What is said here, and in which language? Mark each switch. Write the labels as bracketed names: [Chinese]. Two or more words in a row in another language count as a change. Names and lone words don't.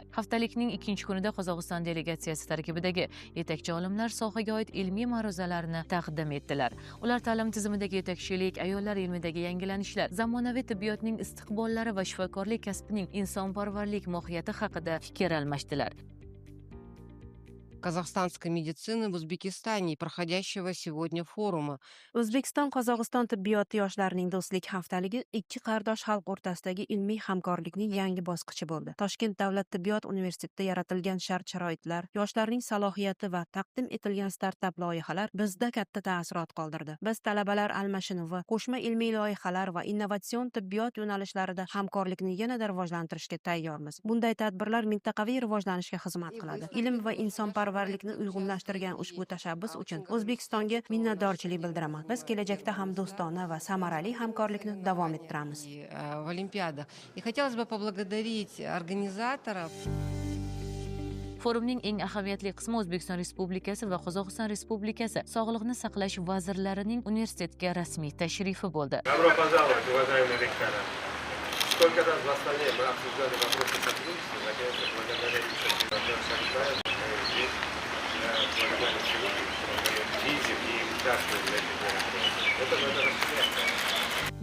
[Uzbek] Haftalikning ikkinchi kunida Qozog'iston delegatsiyasi tarkibidagi yetakchi olimlar sohaga oid ilmiy ma'ruzalarni taqdim etdilar. Ular ta'lim tizimidagi yetakchilik, ayollar ilmidagi yangilanishlar, zamonaviy tibbiyotning istiqbollari va shifokorlik kasbining insonparvarlik mohiyati haqida fikr almashdilar. [Russian] Казахстанской медицины в Узбекистане и проходящего сегодня форума. [Uzbek] O'zbekiston-Qozog'iston tibbiyoti yoshlarining do'stlik haftaligi ikki qardosh xalq o'rtasidagi ilmiy hamkorlikning yangi bosqichi bo'ldi. Toshkent davlat tibbiyot universitetida yaratilgan shart-sharoitlar, yoshlarning salohiyati va taqdim etilgan startap loyihalar bizda katta ta'sirot qoldirdi. Biz talabalar almashinuvi, qo'shma ilmiy loyihalar va innovatsion tibbiyot yo'nalishlarida hamkorlikni yanada rivojlantirishga tayyormiz. Bunday tadbirlar mintaqaviy rivojlanishga xizmat qiladi. Ilm va insonparvarlikni uyg'unlashtirgan ushbu tashabbus uchun O'zbekistonga minnatdorchilik bildiraman. Biz kelajakda ham do'stona va samarali hamkorlikni davom ettiramiz. [Russian] В Олимпиадах. И хотелось бы поблагодарить организаторов. [Uzbek] Forumning eng ahamiyatli qismi O'zbekiston Respublikasi va Qozog'iston Respublikasi Sog'liqni saqlash vazirlarining universitetga rasmiy tashrifi bo'ldi. Добро пожаловать, уважаемые ректоры. Сколько раз в Астане мы обсуждали вопросы сотрудничества, наконец-то благодаря Владимиру Шарипаеву, здесь я благодарен сегодня, физик и государственный для этих мероприятий. Это надо расширять.